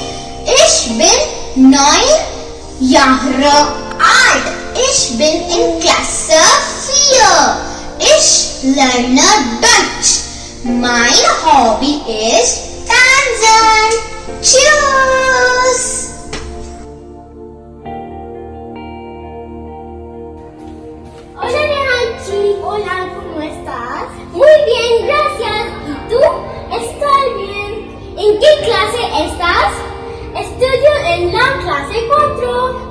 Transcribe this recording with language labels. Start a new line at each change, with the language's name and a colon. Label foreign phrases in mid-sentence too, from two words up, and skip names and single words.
German: Ich bin 9 Jahre alt. Ich bin in Klasse 4. Ich lerne Deutsch. Mein Hobby ist Tanzen. Tschüss.
Spanish: Hola Nehanchi, hola, ¿cómo estás? Muy bien, gracias. ¿Y tú? Estoy bien. ¿En qué clase estás? Estudio en la clase 4.